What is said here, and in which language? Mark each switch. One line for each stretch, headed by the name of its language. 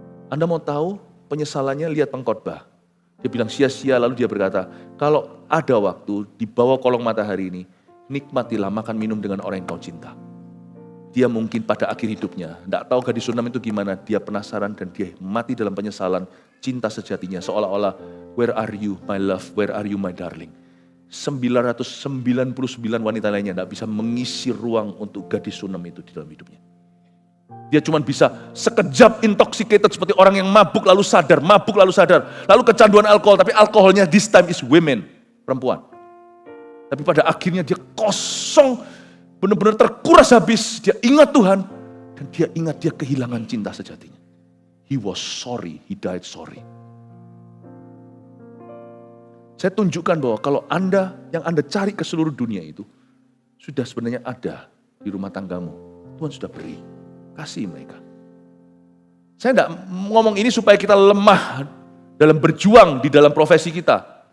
Indonesian: Anda mau tahu penyesalannya, lihat pengkhotbah. Dia bilang sia-sia, lalu dia berkata, kalau ada waktu di bawah kolong matahari ini, nikmatilah makan minum dengan orang yang kau cinta. Dia mungkin pada akhir hidupnya, tidak tahu gadis Sunam itu gimana, dia penasaran dan dia mati dalam penyesalan cinta sejatinya. Seolah-olah,
English: where are you my love, where are you my darling.
Indonesian: 999 wanita lainnya tidak bisa mengisi ruang untuk gadis Sunam itu di dalam hidupnya. Dia cuma bisa sekejap intoxicated seperti orang yang mabuk lalu sadar, lalu kecanduan alkohol, tapi alkoholnya
English: this time is women,
Indonesian: perempuan. Tapi pada akhirnya dia kosong, benar-benar terkuras habis. Dia ingat Tuhan dan dia ingat dia kehilangan cinta sejatinya.
English: He was sorry, he died sorry.
Indonesian: Saya tunjukkan bahwa kalau Anda, yang Anda cari ke seluruh dunia itu, sudah sebenarnya ada di rumah tanggamu. Tuhan sudah beri, kasih mereka. Saya tidak ngomong ini supaya kita lemah dalam berjuang di dalam profesi kita.